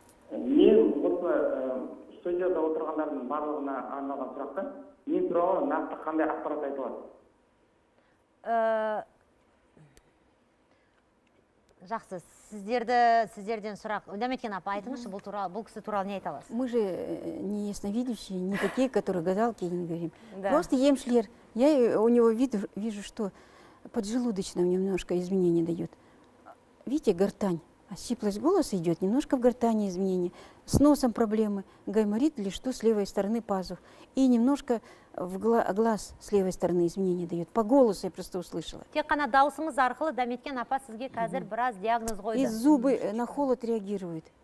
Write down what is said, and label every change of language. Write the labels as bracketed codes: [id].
[kk] Мен осы студияда отырғандардың барлығына арналған сұрақты, мен туралы нақты қандай ақпарат айта аласыз? Жақсы, сіздерден сұрақ. Дәметкен апа, айтыңызшы, бұл кісі туралы не айта аласыз? [ru] Мы же не ясновидящие, не такие, которые гадалки, не говорим. Просто [kk] емшілер. [ru] Я у него вижу, что поджелудочным немножко изменения дает. Видите, гортань Сиплость голоса идет, немножко в гортани изменения, с носом проблемы, гайморит или что с левой стороны пазух. И немножко в глаз с левой стороны изменения дает. По голосу я просто услышала. [kk] Тек қана даусыңыз арқылы Дәметкен апа сізге қазір біраз диагноз қойды. [ru] И зубы на холод реагируют.